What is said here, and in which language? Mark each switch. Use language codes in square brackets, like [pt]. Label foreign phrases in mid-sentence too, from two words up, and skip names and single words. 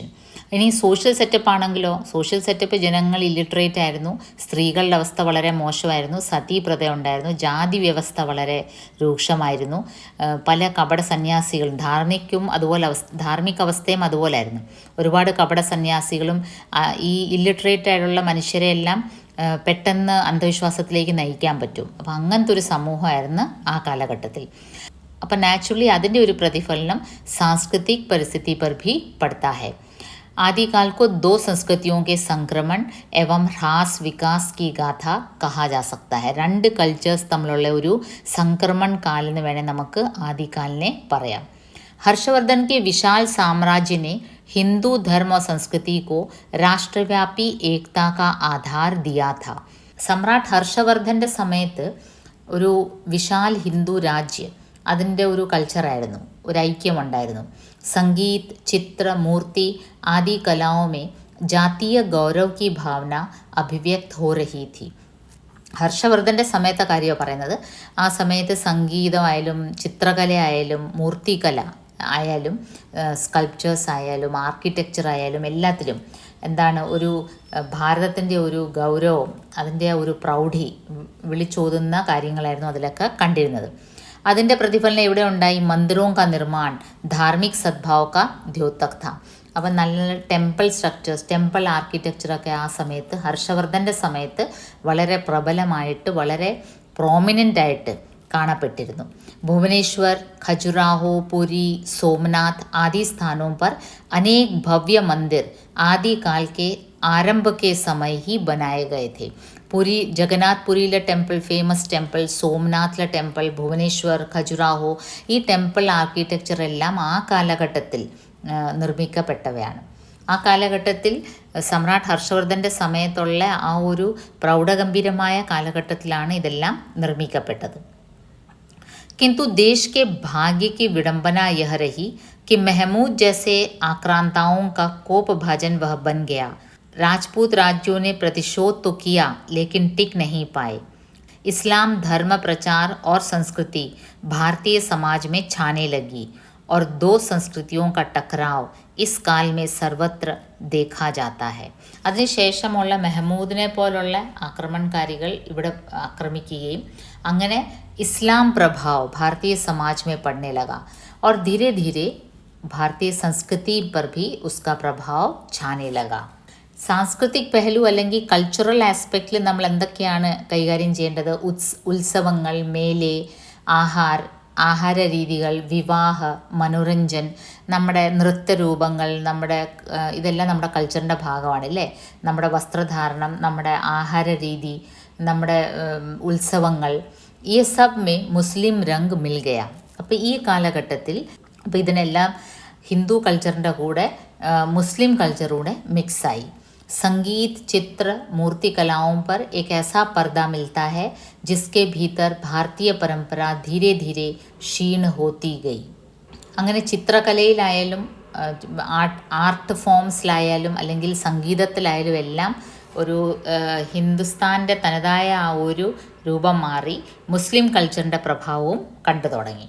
[ml] ഇനി [en] social setup [ml] ആണെങ്കിലോ, [en] social setup [ml] ജനങ്ങൾ ഇല്ലിട്രേറ്റ് ആയിരുന്നു, സ്ത്രീകളുടെ അവസ്ഥ വളരെ മോശമായിരുന്നു, സതീപ്രഥ ഉണ്ടായിരുന്നു, ജാതി വ്യവസ്ഥ വളരെ രൂക്ഷമായിരുന്നു, പല കപട സന്യാസികളും ധാർമ്മിക അവസ്ഥയും അതുപോലായിരുന്നു. ഒരുപാട് കപട സന്യാസികളും ഈ ഇല്ലിട്രേറ്റ് ആയിട്ടുള്ള മനുഷ്യരെയെല്ലാം പെട്ടെന്ന് അന്ധവിശ്വാസത്തിലേക്ക് നയിക്കാൻ പറ്റും. അപ്പം അങ്ങനത്തെ ഒരു സമൂഹമായിരുന്നു ആ കാലഘട്ടത്തിൽ. അപ്പം നാച്ചുറലി അതിൻ്റെ ഒരു പ്രതിഫലനം [hi] सांस्कृतिक परिस्थिति पर भी पड़ता है. आदिकाल को दो संस्कृतियों के संक्रमण एवं ह्रास विकास की गाथा कहा जा सकता है. [ml] രണ്ട് കൾച്ചേഴ്സ് തമ്മിലുള്ള ഒരു സംക്രമൺ കാലെന്ന് വേണേൽ നമുക്ക് ആദികാലിനെ പറയാം. [hi] हर्षवर्धन के विशाल साम्राज्य ने हिंदू धर्म और संस्कृति को राष्ट्रव्यापी एकता का आधार दिया था. [ml] സമ്രാട്ട് ഹർഷവർദ്ധൻ്റെ സമയത്ത് ഒരു വിശാൽ ഹിന്ദു രാജ്യം അതിൻ്റെ ഒരു കൾച്ചറായിരുന്നു, ഒരു ഐക്യമുണ്ടായിരുന്നു. [hi] संगीत, चित्र, मूर्ति आदि कलाओं जातीय गौरव की भावना अभिव्यक्त हो रही थी. [ml] ഹർഷവർദ്ധൻ്റെ സമയത്തെ കാര്യമാണ് പറയുന്നത്. ആ സമയത്ത് സംഗീതമായാലും ചിത്രകലയായാലും മൂർത്തികല ആയാലും സ്കൾപ്ചേഴ്സ് ആയാലും ആർക്കിടെക്ചർ ആയാലും എല്ലാത്തിലും എന്താണ് ഒരു ഭാരതത്തിൻ്റെ ഒരു ഗൗരവം, അതിൻ്റെ ഒരു പ്രൗഢി വിളിച്ചോതുന്ന കാര്യങ്ങളായിരുന്നു അതിലൊക്കെ കണ്ടിരുന്നത്. അതിൻ്റെ പ്രതിഫലനം ഇവിടെ ഉണ്ടായി. [hi] മന്ദിറോं का निर्माण धार्मिक सद्भाव का द्योतक था. [ml] അപ്പം നല്ല [en] temple structures, [ml] ടെമ്പിൾ ആർക്കിടെക്ചറൊക്കെ ആ സമയത്ത് ഹർഷവർദ്ധൻ്റെ സമയത്ത് വളരെ പ്രബലമായിട്ട് വളരെ പ്രോമിനൻ്റായിട്ട് കാണപ്പെട്ടിരുന്നു. [hi] भुवनेश्वर, खजुराहो, पुरी, सोमनाथ आदि स्थानों पर अनेक भव्य मंदिर आदि काल के आरंभ के समय ही बनाए गए थे. पुरी, [ml] ജഗന്നാഥ്പുരിയിലെ ടെമ്പിൾ, [en] famous temple, [ml] സോംനാഥിലെ ടെമ്പിൾ, ഭുവനേശ്വർ, ഖജുറാഹോ, ഈ [en] temple architecture [ml] എല്ലാം ആ കാലഘട്ടത്തിൽ നിർമ്മിക്കപ്പെട്ടവയാണ്. ആ കാലഘട്ടത്തിൽ സമ്രാട്ട് ഹർഷവർദ്ധൻ്റെ സമയത്തുള്ള ആ ഒരു പ്രൗഢഗംഭീരമായ കാലഘട്ടത്തിലാണ് ഇതെല്ലാം നിർമ്മിക്കപ്പെട്ടത്. [hi] किंतु देश के भाग्य की विडंबना यह रही कि महमूद जैसे आक्रांताओं का कोप भाजन वह बन गया. राजपूत राज्यों ने प्रतिशोध तो किया लेकिन टिक नहीं पाए. इस्लाम धर्म प्रचार और संस्कृति भारतीय समाज में छाने लगी और दो संस्कृतियों का टकराव इस काल में सर्वत्र देखा जाता है. [ml] അതിനുശേഷമുള്ള മെഹമൂദിനെ പോലുള്ള ആക്രമണകാരികൾ ഇവിടെ ആക്രമിക്കുകയും അങ്ങനെ [hi] इस्लाम प्रभाव भारतीय समाज में पड़ने लगा और धीरे धीरे भारतीय संस्कृति पर भी उसका प्रभाव छाने लगा. सांस्कृतिक पहलू [ml] അല്ലെങ്കിൽ കൾച്ചറൽ ആസ്പെക്റ്റിൽ നമ്മൾ എന്തൊക്കെയാണ് കൈകാര്യം ചെയ്യേണ്ടത്? ഉത്സവങ്ങൾ, മേലെ, ആഹാര രീതികൾ, വിവാഹ, മനോരഞ്ജൻ, നമ്മുടെ നൃത്തരൂപങ്ങൾ, ഇതെല്ലാം നമ്മുടെ കൾച്ചറിൻ്റെ ഭാഗമാണ് അല്ലേ. നമ്മുടെ വസ്ത്രധാരണം, നമ്മുടെ ആഹാര രീതി, നമ്മുടെ ഉത്സവങ്ങൾ, ഈ [hi] सब में मुस्लिम रंग मिल गया. [ml] അപ്പോൾ ഈ കാലഘട്ടത്തിൽ അപ്പോൾ ഇതിനെല്ലാം ഹിന്ദു കൾച്ചറിൻ്റെ കൂടെ മുസ്ലിം കൾച്ചറൂടെ മിക്സായി. [hi] संगीत, चित्र, मूर्ति कलाओं पर एक ऐसा पर्दा मिलता है जिसके भीतर भारतीय परंपरा धीरे धीरे क्षीण होती गई. [ml] അങ്ങനെ ചിത്രകലയിലായാലും ആർട്ട് ഫോംസിലായാലും അല്ലെങ്കിൽ സംഗീതത്തിലായാലും എല്ലാം ഒരു ഹിന്ദുസ്ഥാൻ്റെ തനതായ ആ ഒരു രൂപം മാറി മുസ്ലിം കൾച്ചറിൻ്റെ പ്രഭാവവും കണ്ടു തുടങ്ങി.